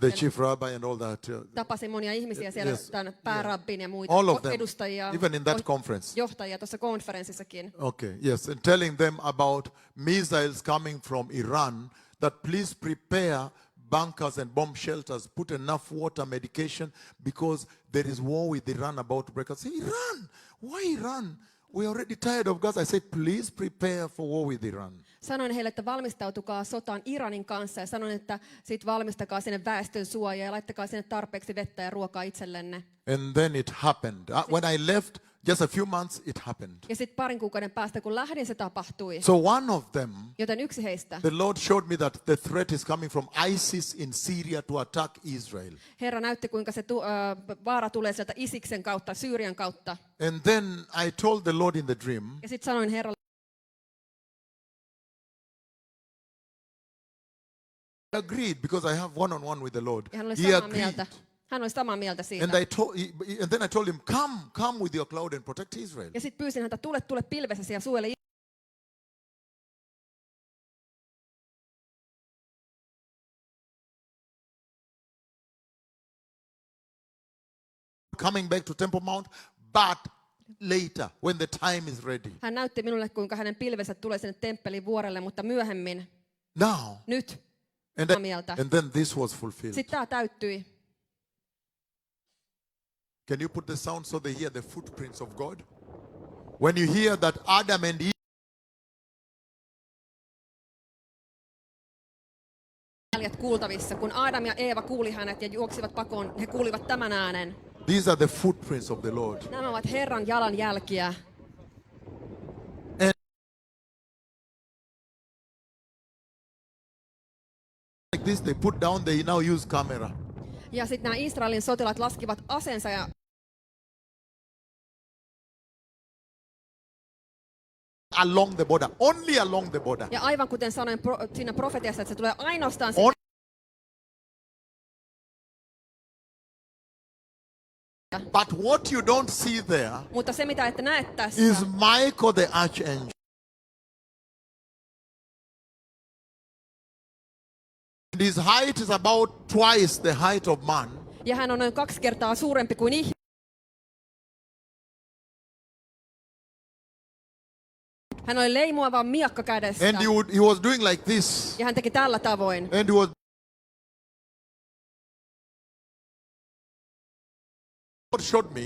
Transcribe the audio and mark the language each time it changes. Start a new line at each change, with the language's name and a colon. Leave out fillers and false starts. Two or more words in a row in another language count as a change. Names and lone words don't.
English: with the
Finnish: sitten
English: chief rabbi and all that.
Finnish: tapasin monia ihmisiä siellä,
English: Yes.
Finnish: tämän päärabbin ja muita
English: All of them,
Finnish: edustajia,
English: even in that conference.
Finnish: johtajia tuossa konferenssissakin.
English: Okay, yes, and telling them about missiles coming from Iran, that please prepare bunkers and bomb shelters, put enough water, medication, because there is war with Iran about to break out. Say, Iran? Why Iran? We're already tired of Gaza. I said, please prepare for war with Iran.
Finnish: Sanoin heille, että valmistautukaa sotaan Iranin kanssa ja sanoin, että sit valmistakaa sinne väestön suojaa ja laittakaa sinne tarpeeksi vettä ja ruokaa itsellenne.
English: And then it happened. When I left, just a few months, it happened.
Finnish: Ja sitten parin kuukauden päästä, kun lähdin, se tapahtui.
English: So one of them,
Finnish: Joten yksi heistä,
English: the Lord showed me that the threat is coming from ISIS in Syria to attack Israel.
Finnish: Herra näytti, kuinka se vaara tulee sieltä Isiksen kautta, Syyrian kautta.
English: And then I told the Lord in the dream,
Finnish: Ja sitten sanoin Herralle,
English: agreed because I have one-on-one with the Lord.
Finnish: ja hän oli
English: He
Finnish: samaa
English: agreed.
Finnish: mieltä. Hän oli samaa mieltä siitä.
English: And then I told him, come with your cloud and protect Israel.
Finnish: Ja sitten pyysin häntä, tule pilvessäsi ja suojele.
English: Coming back to Temple Mount, but later, when the time is ready.
Finnish: Hän näytti minulle, kuinka hänen pilvensä tulee sinne temppelin vuorelle, mutta myöhemmin,
English: Now,
Finnish: nyt,
English: and
Finnish: samaa mieltä.
English: then this was fulfilled.
Finnish: Sitten tämä täyttyi.
English: Can you put the sound so they hear the footprints of God? When you hear that Adam and Eve
Finnish: Jäljet kuultavissa, kun Adam ja Eeva kuuli hänet ja juoksivat pakoon, he kuulivat tämän äänen.
English: these are the footprints of the Lord.
Finnish: Nämä ovat Herran jalanjälkiä.
English: Like this, they put down, they now use camera.
Finnish: Ja sitten nämä Israelin sotilaat laskivat aseensa ja
English: Along the border, only along the border.
Finnish: ja aivan kuten sanoin siinä profetiassa, että se tulee ainoastaan
English: On- But what you don't see there
Finnish: mutta se mitä ette näe tässä,
English: is Michael the archangel. And his height is about twice the height of man.
Finnish: ja hän on noin 2 kertaa suurempi kuin ihminen. Hän oli leimuava miakka kädessä
English: And he was doing like this.
Finnish: ja hän teki tällä tavoin.
English: And he was God showed me